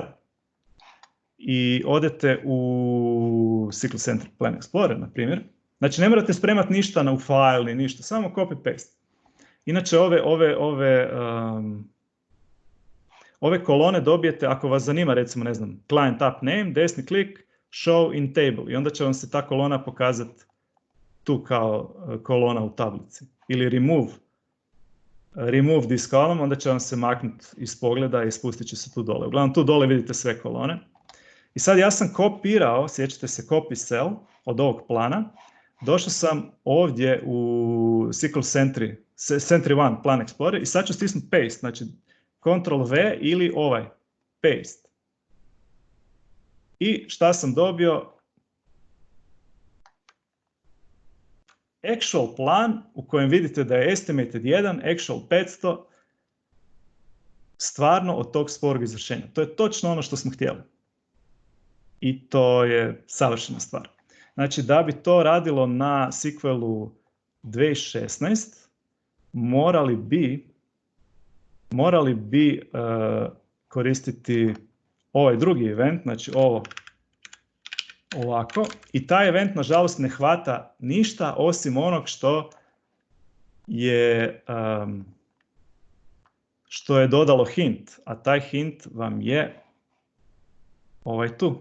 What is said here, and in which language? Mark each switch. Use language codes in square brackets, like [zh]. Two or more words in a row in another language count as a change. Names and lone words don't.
[hr] I odete u SQL Centric Plan Explorer, na primjer. Znači ne morate spremati ništa u file ni ništa, samo [en] copy paste. [hr] Inače ove kolone dobijete ako vas zanima, recimo ne znam, [en] client app name, [hr] desni klik, [en] show in table [hr] i onda će vam se ta kolona pokazati tu kao kolona u tablici. [en] Ili remove this column, [hr] onda će vam se maknuti iz pogleda i spustit će se tu dole. Uglavnom tu dole vidite sve kolone. I sad ja sam kopirao, sjećate se [en] copy cell [hr] od ovog plana. Došao sam ovdje u SQL Sentry One Plan Explorer i sad ću stisnuti paste. Znači Ctrl-V ili ovaj, paste. I šta sam dobio? [en] Actual plan [hr] u kojem vidite da je estimated 1, actual 500, stvarno od tog sporog izvršenja. To je točno ono što smo htjeli. I to je savršena stvar. Znači, da bi to radilo na SQL-u 2016, morali bi koristiti ovaj drugi event, znači ovo ovako, i taj event nažalost ne hvata ništa osim onog što je dodalo hint, a taj hint vam je ovaj tu.